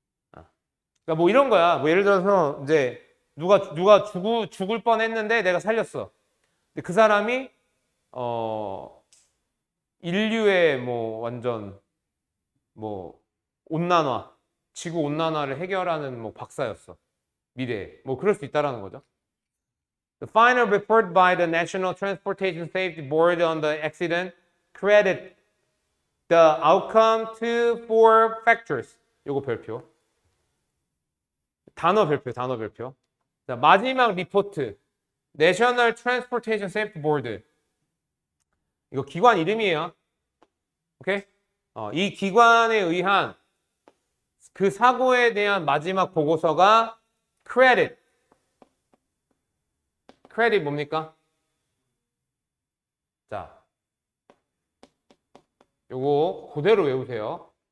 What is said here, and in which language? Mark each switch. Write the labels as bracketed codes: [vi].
[ko] 그러니까 뭐 이런 거야. 뭐 예를 들어서 이제 누가 죽을 뻔했는데 내가 살렸어. 근데 그 사람이 인류의 뭐 완전 뭐 온난화, 지구 온난화를 해결하는 뭐 박사였어. 미래에. 뭐 그럴 수 있다라는 거죠. [en] The final report by the National Transportation Safety Board on the accident credited the outcome to four factors. [ko] 요거 별표. 단어 별표. 자, 마지막 리포트. [en] National Transportation Safety Board. [ko] 이거 기관 이름이에요. 오케이? 이 기관에 의한 그 사고에 대한 마지막 보고서가 credit. credit 뭡니까? 자, 요거 그대로 외우세요.